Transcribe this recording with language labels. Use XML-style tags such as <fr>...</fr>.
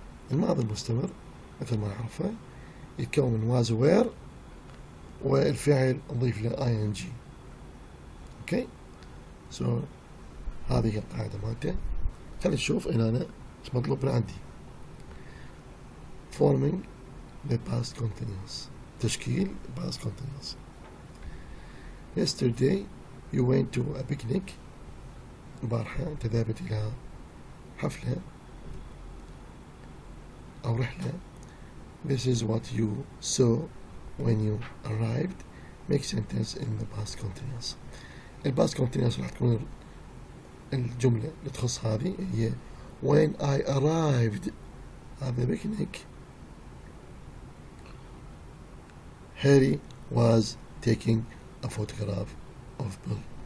<ar>الماضي المستمر مثل ما نعرفه يتكون من was were والفعل نضيف له ing. اوكي سو هذه هي القاعدة مالته. خلينا نشوف هنا أنا ايش مطلوب من عندي.</ar> <en>forming the past continuous.</en> <ar>تشكيل</ar> <en>past continuous. Yesterday you went to a picnic.</en> <ar>البارحة أنت ذهبت إلى حفلة أو رحلة.</ar> <en>This is what you saw when you arrived. Make sentence in the past continuous.</en> <ar>الباست continuous راح تكون الجملة اللي تخص هذه هي</ar> <en>when I arrived at the picnic Harry was taking a photograph of Bill.</en>